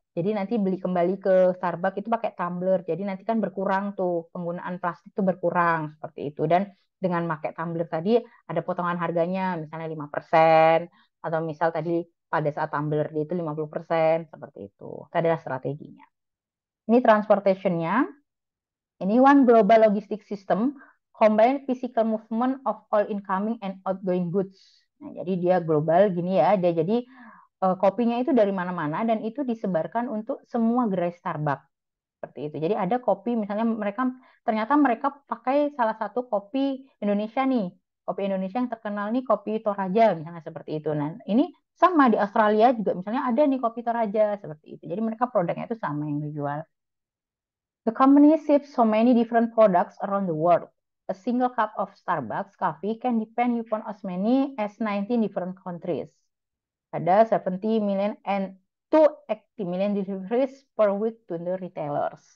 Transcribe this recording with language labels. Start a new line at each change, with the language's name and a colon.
Indonesian: Jadi nanti beli kembali ke Starbucks itu pakai tumbler. Jadi nanti kan berkurang tuh penggunaan plastik tuh berkurang seperti itu. Dan dengan pakai tumbler tadi ada potongan harganya misalnya 5% atau misal tadi pada saat tumbler dia itu 50% seperti itu. Itu adalah strateginya. Ini transportationnya. Ini
English: one global logistic system combine physical movement of all incoming and outgoing goods.
Indonesian: Nah, jadi dia global gini ya. Dia jadi kopinya itu dari mana-mana dan itu disebarkan untuk semua gerai Starbucks seperti itu. Jadi ada kopi misalnya mereka ternyata mereka pakai salah satu kopi Indonesia nih. Kopi Indonesia yang terkenal nih kopi Toraja misalnya seperti itu. Nah, ini sama di Australia juga misalnya ada nih kopi Toraja seperti itu. Jadi mereka produknya itu sama yang dijual.
English: The company ships so many different products around the world. A single cup of Starbucks coffee can depend upon as many as 19 different countries.
Indonesian: Ada
English: 70 million and 280 million deliveries per week to the retailers.